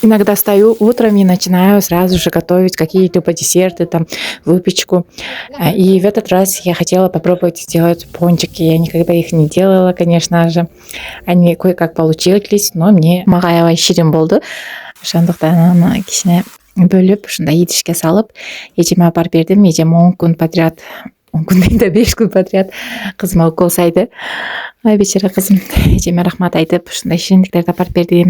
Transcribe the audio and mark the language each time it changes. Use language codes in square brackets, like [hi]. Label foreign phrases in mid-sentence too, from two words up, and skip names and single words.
[ru] Иногда встаю утром и начинаю сразу же готовить какие-то десерты, там, выпечку. И в этот раз я хотела попробовать сделать пончики. Я никогда их не делала, конечно же. Они кое-как получились, но мне [ky] мага ширин болду. Ошондуктан аны кичине бөлүп, ушундай идишке салып, эжеме апарып бердим. Эжем 10 күн подряд, 10 күн дейм да 5 күн подряд кызыма укол сайды. Ай бечара кызым, эжеме рахмат айтып, ушундай шириндиктерди апарып бердим.